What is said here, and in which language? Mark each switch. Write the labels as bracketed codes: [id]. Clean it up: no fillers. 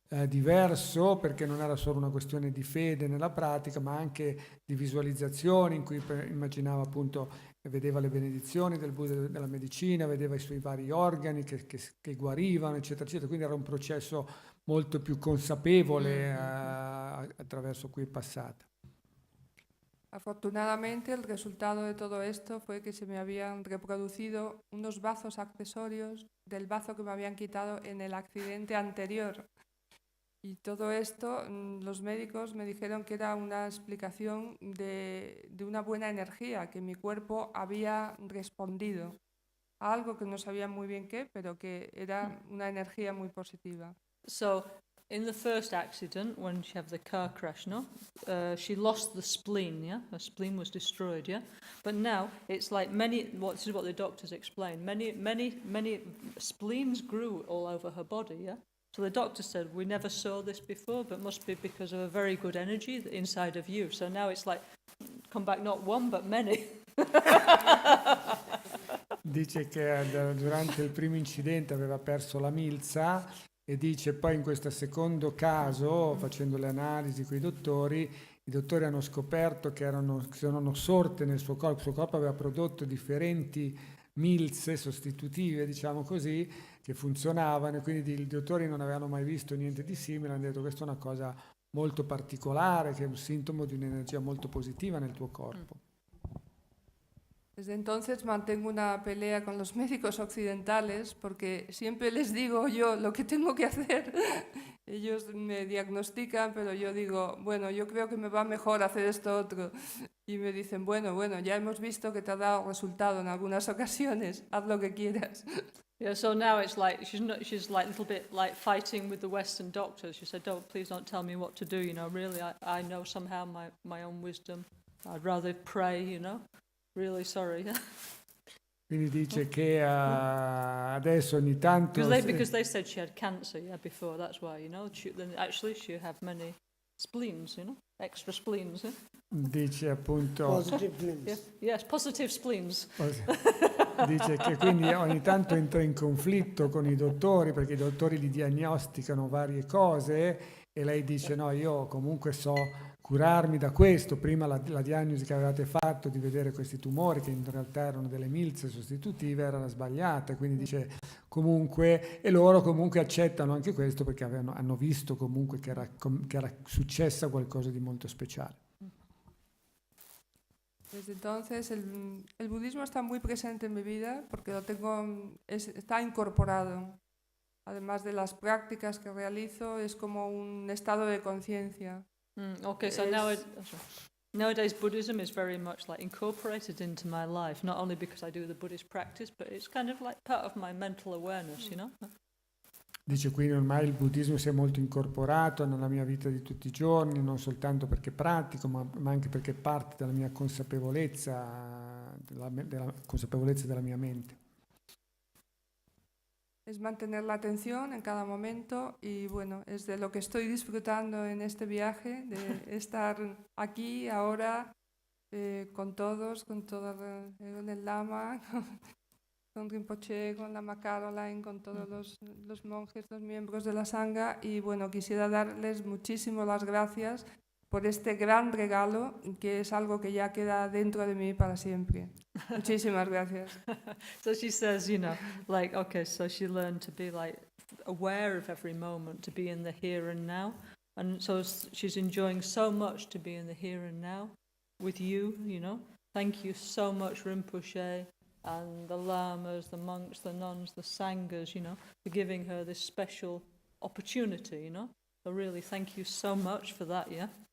[it] diverso, perché non era solo una questione di fede nella pratica, ma anche di visualizzazione, in cui immaginava appunto, vedeva le benedizioni del Buddha della medicina, vedeva i suoi vari organi che guarivano, eccetera, eccetera. Quindi era un processo molto più consapevole attraverso cui è passata. [es] Afortunadamente, el resultado de todo esto fue que se me habían reproducido unos bazos accesorios del bazo que me habían quitado en el accidente anterior. Y todo esto, los médicos me dijeron que era una explicación de una buena energía, que mi cuerpo había respondido a algo que no sabía muy bien qué, pero que era una energía muy positiva. [en] So, in the first accident, when she had the car crash, she lost the spleen, yeah? Her spleen was destroyed, yeah? But now, it's like this is what the doctors explained, many spleens grew all over her body, yeah? So the doctor said, we never saw this before, but must be because of a very good energy inside of you. So now it's like, come back not one, but many. [it] Dice che durante il primo incidente aveva perso la milza, e dice poi in questo secondo caso, facendo le analisi con i dottori hanno scoperto che erano sorte nel suo corpo. Il suo corpo aveva prodotto differenti milze sostitutive, diciamo così, che funzionavano, e quindi i dottori non avevano mai visto niente di simile. Hanno detto: questa è una cosa molto particolare, che è un sintomo di un'energia molto positiva nel tuo corpo. [es] Desde entonces mantengo una pelea con los médicos occidentales porque siempre les digo yo lo que tengo que hacer. Ellos me diagnostican, pero yo digo, bueno, yo creo que me va mejor hacer esto otro. Y me dicen, bueno, ya hemos visto que te ha dado resultado en algunas ocasiones, haz lo que quieras. [en] Yeah, so now it's like she's like a little bit like fighting with the Western doctors. She said, please don't tell me what to do, really I know somehow my own wisdom. I'd rather pray, Really sorry. [it] Quindi dice che adesso ogni tanto... [en] Because they said she had cancer, before, that's why, actually she had many spleens, extra spleens. [it] Dice appunto... [en] Positive spleens. Yes, positive spleens. [it] Dice che quindi ogni tanto entra in conflitto con i dottori, perché i dottori gli diagnosticano varie cose, e lei dice: no, io comunque so curarmi da questo. Prima la diagnosi che avevate fatto di vedere questi tumori, che in realtà erano delle milze sostitutive, era sbagliata. Quindi dice comunque, e loro comunque accettano anche questo, perché hanno visto comunque che era successa qualcosa di molto speciale. [es] Desde entonces el budismo está muy presente en mi vida porque está incorporado. Además de las prácticas que realizo, es como un estado de conciencia. [en] Okay, so nowadays Buddhism is very much like incorporated into my life, not only because I do the Buddhist practice, but it's kind of like part of my mental awareness, [it] Dice quindi ormai il buddismo si è molto incorporato nella mia vita di tutti i giorni, non soltanto perché pratico, ma anche perché è parte della mia consapevolezza, della consapevolezza della mia mente. [es] Es mantener la atención en cada momento y bueno, es de lo que estoy disfrutando en este viaje, de estar aquí, ahora, con todos, con el Lama, con Rinpoche, con Lama Caroline, con todos los monjes, los miembros de la Sangha. Y bueno, quisiera darles muchísimas las gracias por este gran regalo, que es algo que ya queda dentro de mí para siempre. Muchísimas gracias. [en] So she says, okay, so she learned to be like aware of every moment, to be in the here and now. And so she's enjoying so much to be in the here and now with you, Thank you so much, Rinpoche, and the lamas, the monks, the nuns, the sanghas, for giving her this special opportunity, So really, thank you so much for that, yeah?